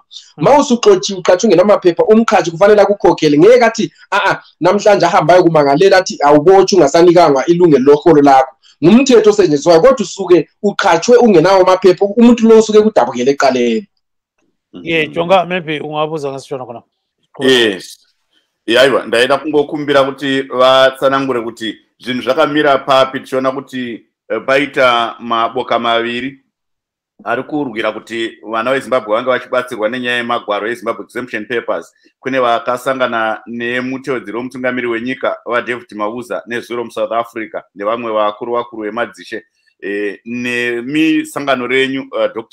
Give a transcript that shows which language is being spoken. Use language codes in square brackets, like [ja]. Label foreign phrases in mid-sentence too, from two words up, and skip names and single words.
[zu] Mawusuxotshiwe uqhatshwe ngenamaphepha, umqhatshi kufanele akukhokhele. Ngeke athi namhlanje ahambayo kumangalela athi awubotshwe ungasanikanga ilungelo loholo lakho. Ngumthetho osetshenziswayo kodwa usuke uqhatshwe ungenawo amaphepha, umuntu lo usuke kudabukele eqaleni. Jonga maybe ungabuza ngasishona khona. Yes. [sn] Yaiwa ndaida kungokumbira kuti vatsanangure kuti zvinhu zvakamira papi, tichiona kuti paita maboka maviri ari kurwira kuti vana veZimbabwe vange vachibatsirwa nenyaya yemagwaro eZimbabwe Exemption Papers. Kune vakasangana nemutevedzeri womutungamiri wenyika vaDavid Mabuza nezuro muSouth Africa nevamwe vakuru vemadzishe nemisangano renyu Dr.